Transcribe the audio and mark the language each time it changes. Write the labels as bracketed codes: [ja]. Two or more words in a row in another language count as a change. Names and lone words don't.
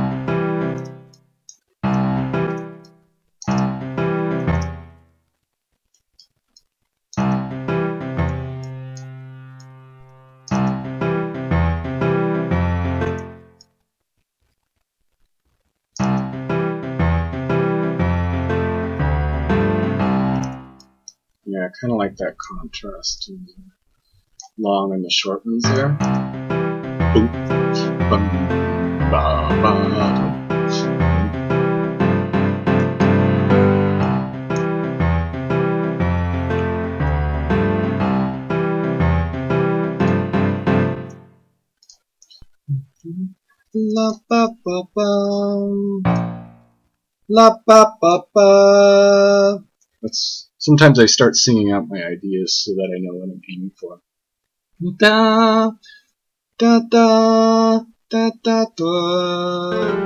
[en] Yeah, I kind of like that contrast in the long and the short ones there. Boom. Bum, ba, ba, la ba ba bum. La ba ba ba. Sometimes I start singing out my ideas so that I know what I'm aiming for. Da da da da da da.